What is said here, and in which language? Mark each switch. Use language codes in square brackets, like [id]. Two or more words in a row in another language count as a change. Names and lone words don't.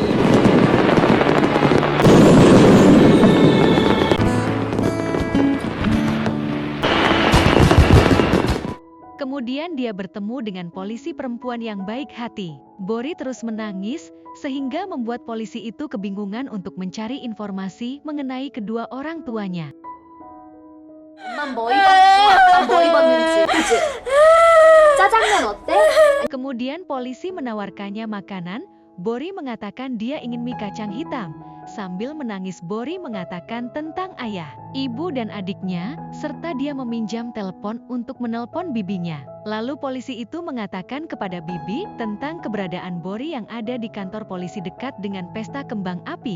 [id] Kemudian dia bertemu dengan polisi perempuan yang baik hati. Bori terus menangis, sehingga membuat polisi itu kebingungan untuk mencari informasi mengenai kedua orang tuanya. [ko] 엄만 뭐 입었지? 아빠 뭐 입었는지, 그치? 짜장면 어때? [id] Kemudian polisi menawarkannya makanan. Bori mengatakan dia ingin mie kacang hitam. Sambil menangis Bori mengatakan tentang ayah, ibu dan adiknya, serta dia meminjam telepon untuk menelpon bibinya. Lalu polisi itu mengatakan kepada bibi tentang keberadaan Bori yang ada di kantor polisi dekat dengan pesta kembang api.